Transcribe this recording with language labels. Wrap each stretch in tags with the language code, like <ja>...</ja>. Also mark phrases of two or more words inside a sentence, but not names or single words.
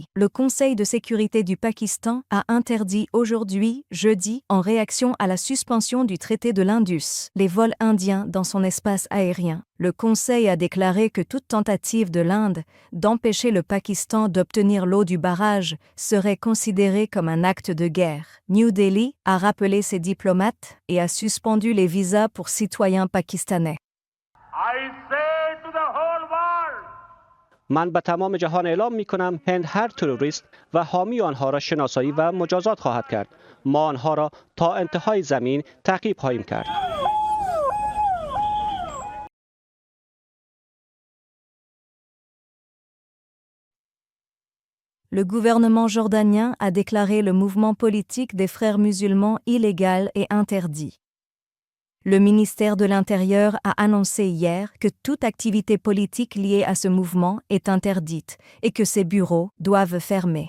<fr>Le Conseil de sécurité du Pakistan a interdit aujourd'hui, jeudi, en réaction à la suspension du traité de l'Indus, les vols indiens dans son espace aérien. Le Conseil a déclaré que toute tentative de l'Inde d'empêcher le Pakistan d'obtenir l'eau du barrage serait considérée comme un acte de guerre. New Delhi a rappelé ses diplomates et a suspendu les visas pour citoyens pakistanais.</fr> <fa>من به تمام جهان اعلام می کنم هند هر تروریست و حامی آنها را شناسایی و مجازات خواهد کرد. ما آنها را تا انتهای زمین تعقیب خواهیم کرد.</fa> <fr>Le gouvernement jordanien a déclaré le mouvement politique des frères musulmans illégal et interdit. Le ministère de l'Intérieur a annoncé hier que toute activité politique liée à ce mouvement est interdite et que ses bureaux doivent fermer.</fr>